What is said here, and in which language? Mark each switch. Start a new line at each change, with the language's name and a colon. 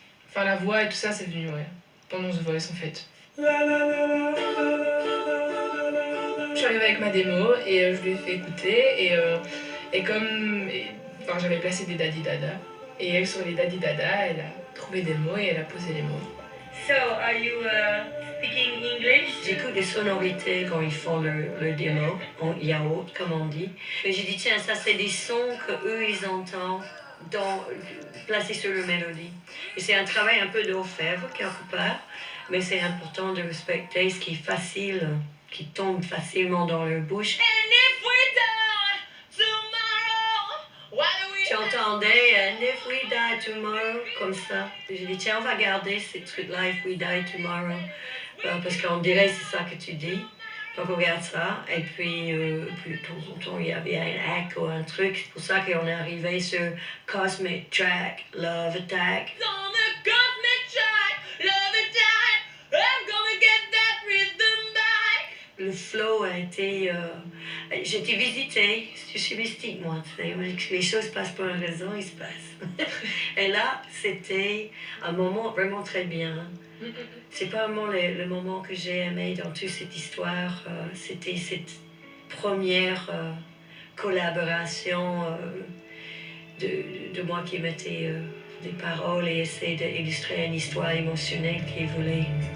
French: Enfin, la voix et tout ça, c'est venu, ouais. Pendant The Voice, en fait. Je suis arrivée avec ma démo et je lui ai fait écouter. Et comme... Enfin, j'avais placé des daddy dada. Et elle, sur les daddy dada, elle a trouvé des mots et elle a posé les mots.
English: So, are you speaking English?
French: J'écoute des sonorités quand ils font le démo, en yaourt, comme on dit. Et j'ai dit, tiens, ça, c'est des sons qu'eux, ils entendent placés sur la mélodie. Et c'est un travail un peu d'orfèvre, quelque part, mais c'est important de respecter ce qui est facile, qui tombe facilement dans leur bouche. J'entendais
English: And if we die tomorrow,
French: comme ça. J'ai dit, tiens, on va garder ces trucs-là,
English: If we die tomorrow.
French: Parce qu'on dirait c'est ça que tu dis. Donc on regarde ça. Et puis, de temps en temps, il y avait un hack ou un truc. C'est pour ça qu'on est arrivé sur Cosmic Track, Love Attack.
English: On the Cosmic Track, Love Attack, I'm gonna get that rhythm back.
French: Le flow a été... j'ai été visitée, je suis mystique moi, tu sais, les choses passent pour une raison, ils se passent. Et là, c'était un moment vraiment très bien. C'est pas vraiment le moment que j'ai aimé dans toute cette histoire, c'était cette première collaboration de moi qui mettais des paroles et essayait d'illustrer une histoire émotionnelle qu'il voulait.